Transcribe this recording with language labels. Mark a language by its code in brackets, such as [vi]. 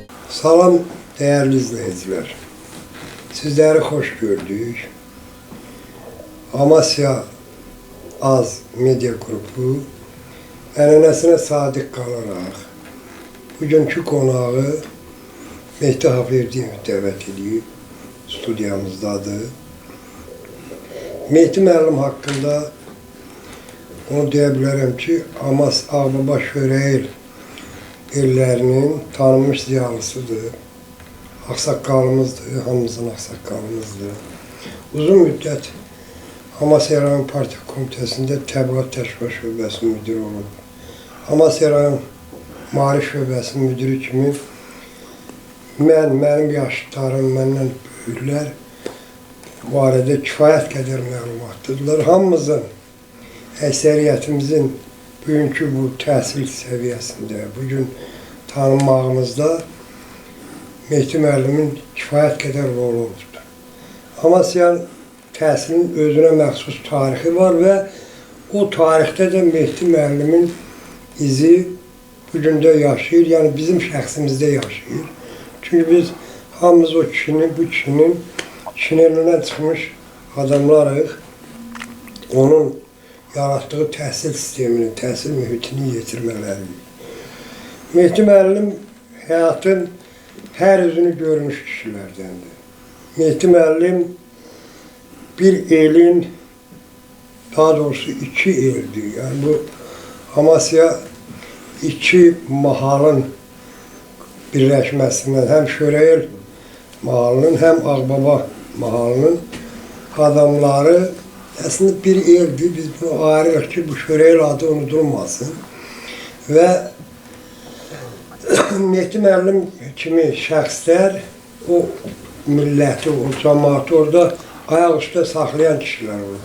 [tr] Salam değerli izleyiciler. Sizleri hoş gördük. [az] Amasya Az Medya Grubu ənənəsinə sadiq qalaraq bugünkü qonağı Mehdi Hafverdiyev dəvət edib studiyamızdadır. Mehdi müəllim haqqında onu deyə bilərəm ki, Ağbaba Şörəyil ellərinin tanınmış ziyalısıdır. Ağsaqqalımızdır, hamımızın ağsaqqalımızdır. Uzun müddət Amasya Rayon Partiya Komitəsində Təbliğat Təşkilat Şöbəsinin müdürü olub. Amasya Rayon Maarif Şöbəsinin müdürü kimi mənim yaşlılarım, məndən böyüklər barədə kifayət qədər məlumatdırlar. Hamımızın, əksəriyyətimizin bugünkü bu təhsil səviyyəsində, bugün tanınmağımızda Mehdi müəllimin kifayət qədər rolu olubdur. Amasya təhsilin özünə məxsus tarixi var və o tarixdə də Mehdi müəllimin izi bugündə yaşayır, yəni bizim şəxsimizdə yaşayır. Çünki biz hamımız o kişinin, bu kişinin elindən çıxmış adamlarıq. Onun yaratdığı təhsil sistemini, təhsil mühitini yetirməliyik. Mehdi müəllim həyatın hər üzünü görmüş kişilərdəndir. Mehdi müəllim bir elin, daha doğrusu iki eldir. Yani bu Amasya iki mahalın birləşməsindən, həm Şörəyil mahalının, həm Ağbaba mahalının adamları aslında bir eldir. Biz bunu ayırırıq ki, bu Şörəyil adı unudulmasın. Və Mehdi müəllim kimi şəxslər o milləti, o cəmaatı orada ayaq üstə saxlayan kişilər olur.